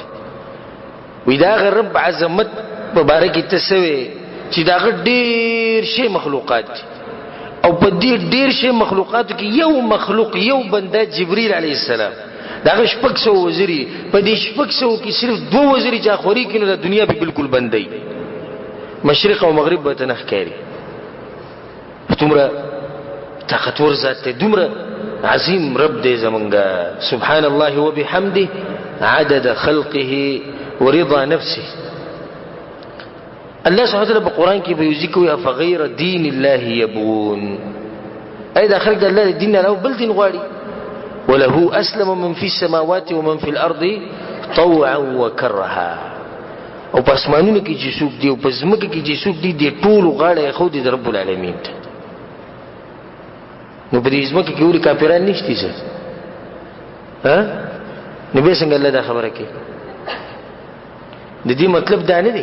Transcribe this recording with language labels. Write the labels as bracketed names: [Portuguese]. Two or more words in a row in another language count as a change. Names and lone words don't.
[Pashto] وایي د هغه رب عظمت په باره کې ته څه وایې چې د هغه ډېر شی مخلوقات دي او په دې ډېر شی مخلوقاتو کې یو مخلوق یو بنده جبریل علیه السلام د هغه 600 وزرې په دې 600 کې صرف 2 وزرې چې خوري کې نو د دنیا پې بالکل بندوي. مشرق او مغرب به ته نه ښکاري. دومره طاقتور ذات دی، دومره عظیم رب دی زمونږه. [Arabic] سبحان الله وبحمده عدد خلقه ورضا نفسه. [Pashto] الله سبحانه وتعالى په قرآن کې به یو ذکر وي [Arabic] افغیر دین الله یبغون. [Pashto] ای دا خلق د الله د دین نه بل دین غواړي. [Arabic] وله اسلم من في السماوات ومن في الارض طوعا وكرها. [Pashto] او په اسمانونو کې چې څوک دی او په ځمکه کې چې څوک دی د ټولو غاړه یې ښودې د رب العالمین ته. نو په دې ځمکه کې ولې کافران نشته څه؟ نو بیا څنګه الله دا خبره کوي؟ د دې مطلب دا نه دی.